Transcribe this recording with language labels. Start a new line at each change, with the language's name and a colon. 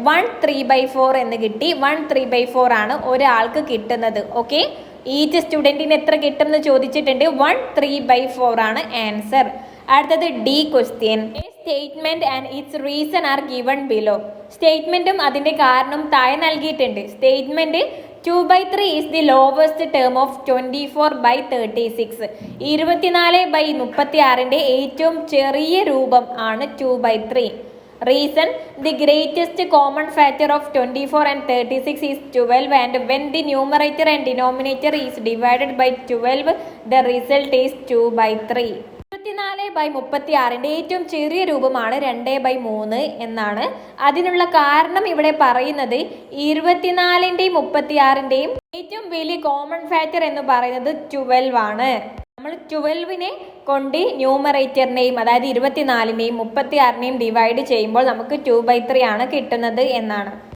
Malayalam: 1 3/4 എന്ന് കിട്ടി. 1 3/4 ആണ് ഒരാൾക്ക് കിട്ടുന്നത്. ഓക്കെ, ഈച്ച് സ്റ്റുഡൻറ്റിന് എത്ര കിട്ടും എന്ന് ചോദിച്ചിട്ടുണ്ട്. 1 3/4 ആണ് ആൻസർ. അടുത്തത് D question.
English: A statement and its reason are given below.
Malayalam: സ്റ്റേറ്റ്മെന്റും അതിന്റെ കാരണം താഴെ നൽകിയിട്ടുണ്ട്.
English: Statement 2/3 is the lowest term of 24/36.
Malayalam: 24/36ന്റെ ഏറ്റവും ചെറിയ രൂപം ആണ് 2/3.
English: Reason: the greatest common factor of 24 and 36 is 12, and when the numerator and denominator is divided by 12, the result is 2/3.
Malayalam: 24/36ന്റെ ഏറ്റവും ചെറിയ രൂപമാണ് 2/3 എന്നാണ്. അതിനുള്ള കാരണം ഇവിടെ പറയുന്നത് 24ന്റെയും 36ന്റെയും ഏറ്റവും വലിയ കോമൺ ഫാക്ടർ എന്ന് പറയുന്നത് 12 ആണ്. നമ്മൾ 12നെ കൊണ്ട് ന്യൂമറേറ്ററിനെയും അതായത് 24നെയും 36നെയും ഡിവൈഡ് ചെയ്യുമ്പോൾ നമുക്ക് 2/3 ആണ് കിട്ടുന്നത് എന്നാണ്.